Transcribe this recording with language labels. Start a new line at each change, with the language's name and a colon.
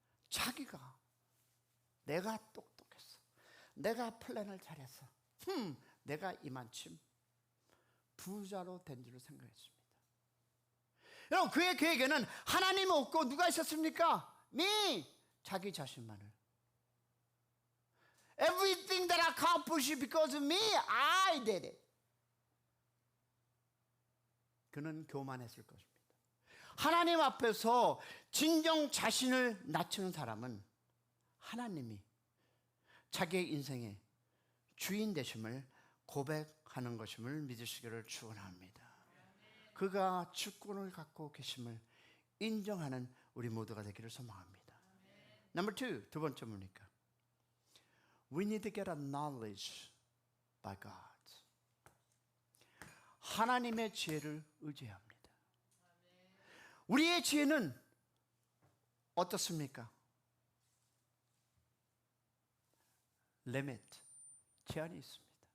Korean: 자기가, 내가 똑똑했어, 내가 플랜을 잘했어, 내가 이만큼 부자로 된 줄로 생각했습니다. 여러분, 그의 계획에는 하나님이 없고 누가 있었습니까? 자기 자신만을.
English: Everything that I accomplished because of me, I did it.
Korean: 그는 교만했을 것입니다. 하나님 앞에서 진정 자신을 낮추는 사람은 하나님이 자기의 인생의 주인 되심을 고백하는 것임을 믿으시기를 축원합니다. 그가 주권을 갖고 계심을 인정하는 우리 모두가 되기를 소망합니다.
English: Number two,
Korean: 두 번째 뭡니까?
English: We need to get a knowledge by God.
Korean: 하나님의 지혜를 의지해야 합니다. 우리의 지혜는 어떻습니까? limit, 제한이 있습니다.